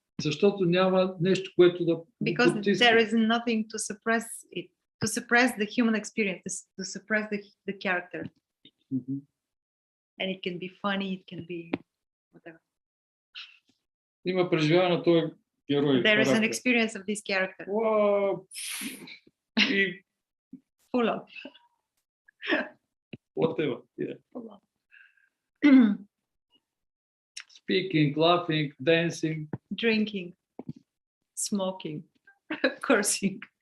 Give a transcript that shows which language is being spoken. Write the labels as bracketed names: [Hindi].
[Bulgarian] Защото няма нещо, което да [English] Because there is nothing to suppress it, to suppress the human experience, to suppress the character. And it can be funny, it can be whatever. [Bulgarian] Има преживяване на този герой. [English] There is an experience of this character. [Bulgarian] И [English] full of. Whatever. Yeah. Full of. Speaking, laughing, dancing, drinking, smoking, cursing.